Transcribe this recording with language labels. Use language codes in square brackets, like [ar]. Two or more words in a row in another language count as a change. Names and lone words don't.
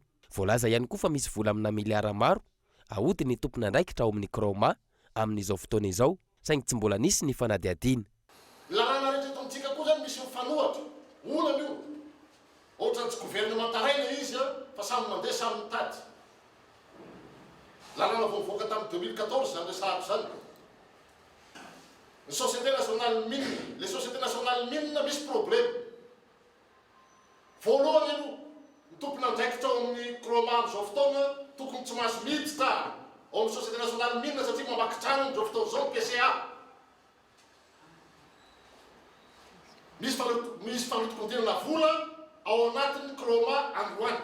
[mg] Voalaza ihany koa fa misy vola amina miliara maro ahody ny tompona andraikitra ao amin'ny Kroma amin'izao fotoana izao, saingy tsy mbola nisy ny fanadihadiana. Lalàna rehetra eto amintsika koa zany misy mifanohatra, olana io. Ohatra tsy gouvernementaraina izy fa samy mandeha samy mitady. Lalàna voavoaka tamin'ny 2014 zany resahako zany. [fr] Les sociétés nationales mines misy problème. [mg] Voalohany aloha, ny tompona andraikitra ao amin'ny Kroma amin'izao fotoana tokony tsy mahazo miditra ao amin'ny [fr] société nationale mine [mg] satria mamaky trano amin'izao fotoana izao PCA. Misy fanotokondinana vola ao anatin'ny Kroma Androany.